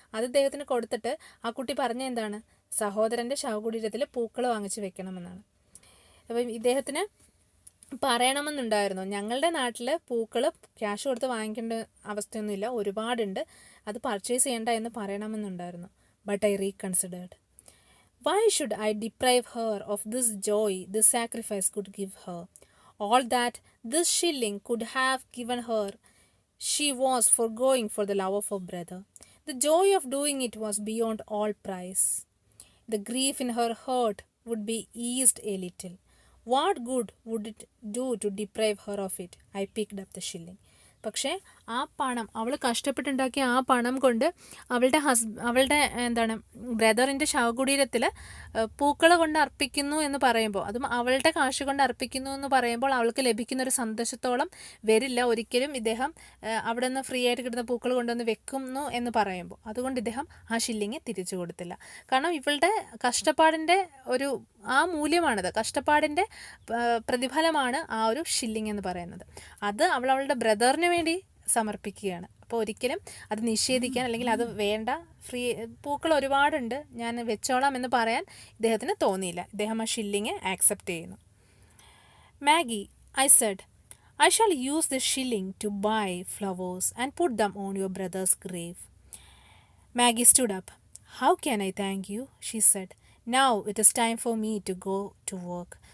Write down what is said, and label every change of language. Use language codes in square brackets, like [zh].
[ml] അത് ഇദ്ദേഹത്തിന് കൊടുത്തിട്ട് ആ കുട്ടി പറഞ്ഞ എന്താണ്, സഹോദരൻ്റെ ശവകുടീരത്തിൽ പൂക്കൾ വാങ്ങിച്ച് വെക്കണമെന്നാണ്. അപ്പം ഇദ്ദേഹത്തിന് പറയണമെന്നുണ്ടായിരുന്നു, ഞങ്ങളുടെ നാട്ടിൽ പൂക്കൾ ക്യാഷ് കൊടുത്ത് വാങ്ങിക്കേണ്ട അവസ്ഥയൊന്നുമില്ല, ഒരുപാടുണ്ട്, അത് പർച്ചേസ് ചെയ്യേണ്ട എന്ന് പറയണമെന്നുണ്ടായിരുന്നു. [en] But I reconsidered. Why should I deprive her of this joy this sacrifice could give her? All that this shilling could have given her she was foregoing for the love of her brother. The joy of doing it was beyond all price. The grief in her heart would be eased a little. What good would it do to deprive her of it? I picked up the shilling. [ml] പക്ഷേ ആ പണം, അവൾ കഷ്ടപ്പെട്ടുണ്ടാക്കിയ ആ പണം കൊണ്ട് അവളുടെ എന്താണ് ബ്രദറിൻ്റെ ശവകുടീരത്തിൽ പൂക്കൾ കൊണ്ട് അർപ്പിക്കുന്നു എന്ന് പറയുമ്പോൾ, അതും അവളുടെ കാശ് കൊണ്ട് അർപ്പിക്കുന്നു എന്ന് പറയുമ്പോൾ അവൾക്ക് ലഭിക്കുന്ന ഒരു സന്തോഷത്തോളം വരില്ല ഒരിക്കലും ഇദ്ദേഹം അവിടെ നിന്ന് ഫ്രീ ആയിട്ട് കിട്ടുന്ന പൂക്കൾ കൊണ്ടുവന്ന് വെക്കുന്നു എന്ന് പറയുമ്പോൾ. അതുകൊണ്ട് ഇദ്ദേഹം ആ ഷില്ലിങ് തിരിച്ചു കൊടുത്തില്ല. കാരണം ഇവളുടെ കഷ്ടപ്പാടിൻ്റെ ഒരു ആ മൂല്യമാണത്, കഷ്ടപ്പാടിൻ്റെ പ്രതിഫലമാണ് ആ ഒരു ഷില്ലിങ് എന്ന് പറയുന്നത്. അത് അവളുടെ ബ്രദറിന് വേണ്ടി സമർപ്പിക്കുകയാണ്. അപ്പോൾ ഒരിക്കലും അത് നിഷേധിക്കാൻ അല്ലെങ്കിൽ അത് വേണ്ട, പൂക്കൾ ഒരുപാടുണ്ട്, ഞാൻ വെച്ചോളാം എന്ന് പറയാൻ ഇദ്ദേഹത്തിന് തോന്നിയില്ല. ഇദ്ദേഹം ആ ഷില്ലിങ് ആക്സെപ്റ്റ് ചെയ്യുന്നു. [en] Maggie, I said, I shall use the shilling to buy flowers and put them on your brother's grave. Maggie stood up. How can I thank you? She said. Now it is time for me to go to work.